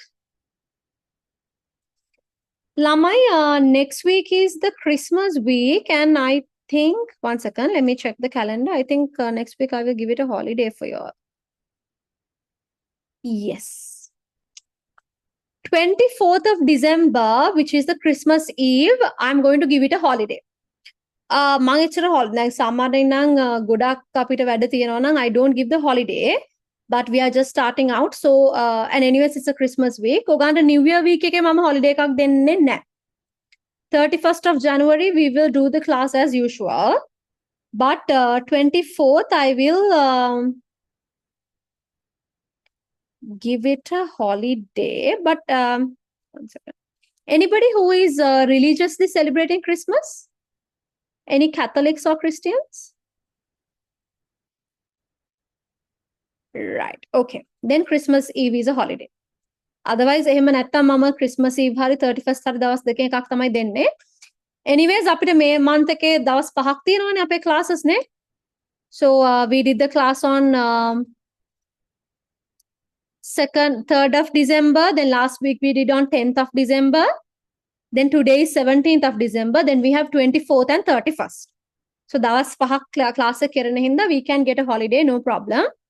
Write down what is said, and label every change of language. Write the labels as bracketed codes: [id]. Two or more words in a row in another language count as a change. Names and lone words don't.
[en] Lamai, next week is the Christmas week, and I think, one second, let me check the calendar. I think next week I will give it a holiday for you all. Yes. 24th of December, which is the Christmas Eve, I'm going to give it a holiday. [si] මම එච්චර holiday සාමාන්‍යයෙන් නම් ගොඩක් අපිට වැඩ තියෙනවා නම් [en] I don't give the holiday, but we are just starting out, so and anyways it's a Christmas week. [si] ඔයගන්ට [en] New Year week [si] එකේ මම holiday එකක් දෙන්නේ නැහැ. [en] 31st of January we will do the class as usual, but 24th I will give it a holiday. But one second. Anybody who is religiously celebrating Christmas? Any Catholics or Christians? Right. Okay. Then Christmas Eve is a holiday. Otherwise, [si] එහෙම නැත්තම් මම Christmas Eve හරි 31st හරි දවස් දෙකේ එකක් තමයි දෙන්නේ. Anyways, අපිට මේ month එකේ දවස් 5ක් තියෙනවානේ අපේ classes නේ. [en] So we did the class on 3rd of December. Then last week we did on 10th of December. Then today is 17th of December. Then we have 24th and 31st. So [si] දවස් 5ක් class එක කරන හින්දා [en] we can get a holiday, no problem.